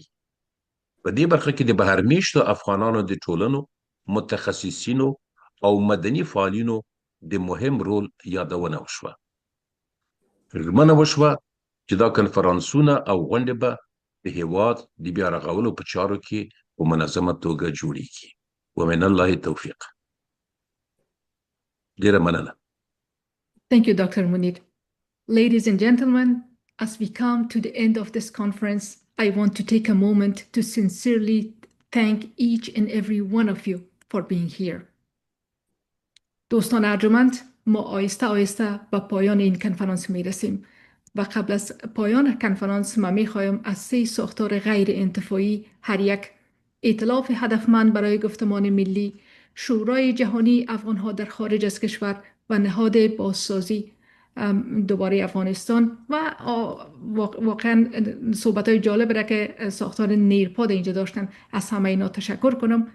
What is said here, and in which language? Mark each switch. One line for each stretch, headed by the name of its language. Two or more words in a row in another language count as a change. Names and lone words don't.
Pashto: په دې برخه کې د بهرمیشتو افغانانو د ټولنو، متخصصینو او مدني فعالینو د مهم رول یادونه وشوه. ژمنه وشوه چې دا کنفرانسونه او غونډې به د هیواد د بیا رغولو په چارو کې په منظمه توګه جوړیږي.
Arabic: ومن الله التوفیق.
Pashto: ډیره مننه.
English: Thank you, Dr. Munir. Ladies and gentlemen, as we come to the end of this conference, I want to take a moment to sincerely thank each and every one of you for being here.
Persian: دوستان ارجمند، ما آیسته آیسته به پایان این کنفرانس می رسیم و قبل از پایان کنفرانس ما می خواهیم از 3 ساختار غیر انتفاعی هر یک: ائتلاف هدفمند برای گفتمان ملی، شورای جهانی افغانها در خارج از کشور و نهاد بازسازی دوباره افغانستان و واقعا صحبت‌های جالب را که ساختار نیرپاد اینجا داشتن، از همه اینا تشکر کنم.